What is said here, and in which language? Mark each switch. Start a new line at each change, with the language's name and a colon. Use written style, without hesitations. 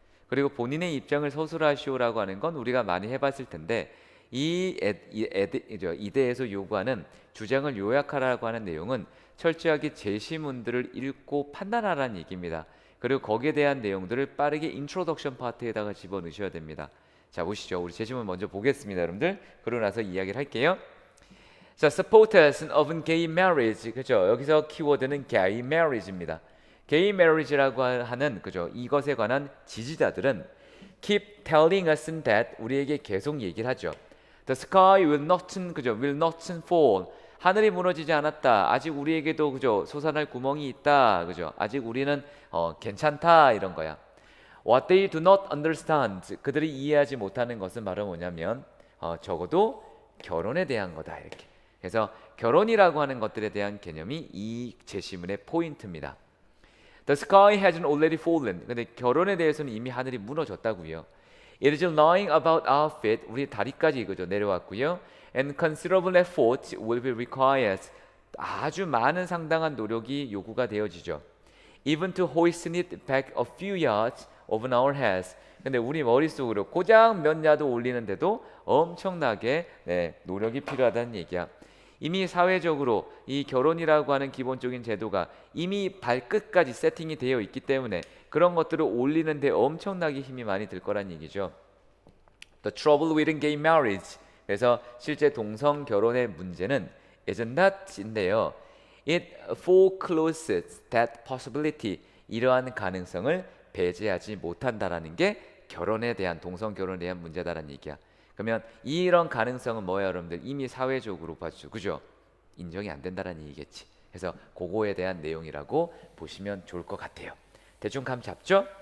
Korean: 그리고 본인의 입장을 서술하시오라고 하는 건 우리가 많이 해봤을 텐데, 이대에서 요구하는 주장을 요약하라고 하는 내용은 철저하게 제시문들을 읽고 판단하라는 얘기입니다. 그리고 거기에 대한 내용들을 빠르게 인트로덕션 파트에다가 집어넣으셔야 됩니다. 자, 보시죠. 우리 제시문 먼저 보겠습니다, 여러분들. 그러고 나서 이야기를 할게요.
English: 자, supporters of gay marriage, 그죠?
Korean: 여기서 키워드는 gay marriage입니다. gay marriage라고 하는, 그죠? 이것에 관한 지지자들은
English: keep telling us that,
Korean: 우리에게 계속 얘기를 하죠.
English: The sky will not, 그죠? will not fall.
Korean: 하늘이 무너지지 않았다. 아직 우리에게도, 그죠? 솟아날 구멍이 있다. 그죠? 아직 우리는 괜찮다, 이런 거야.
English: What they do not understand,
Korean: 그들이 이해하지 못하는 것은 바로 뭐냐면 적어도 결혼에 대한 거다, 이렇게. 그래서 결혼이라고 하는 것들에 대한 개념이 이 제시문의 포인트입니다.
English: The sky hasn't already fallen.
Korean: 근데 결혼에 대해서는 이미 하늘이 무너졌다고요.
English: It is lying about our feet.
Korean: 우리 다리까지 그죠 내려왔고요.
English: And considerable effort will be required.
Korean: 아주 많은 상당한 노력이 요구가 되어지죠.
English: Even to hoist it back a few yards over our heads.
Korean: 근데 우리 머릿속으로 고작 몇 야드 올리는데도 엄청나게 노력이 필요하다는 얘기야. 이미 사회적으로 이 결혼이라고 하는 기본적인 제도가 이미 발끝까지 세팅이 되어 있기 때문에 그런 것들을 올리는데 엄청나게 힘이 많이 들 거란 얘기죠.
English: The trouble with gay marriage.
Korean: 그래서 실제 동성 결혼의 문제는
English: is not
Korean: 인데요.
English: It forecloses that possibility.
Korean: 이러한 가능성을 배제하지 못한다라는 게 결혼에 대한 동성 결혼에 대한 문제다라는 얘기야. 그러면 이런 가능성은 뭐예요, 여러분들? 이미 사회적으로 봤죠, 그죠? 인정이 안 된다는 얘기겠지. 그래서 그거에 대한 내용이라고 보시면 좋을 것 같아요. 대충 감 잡죠?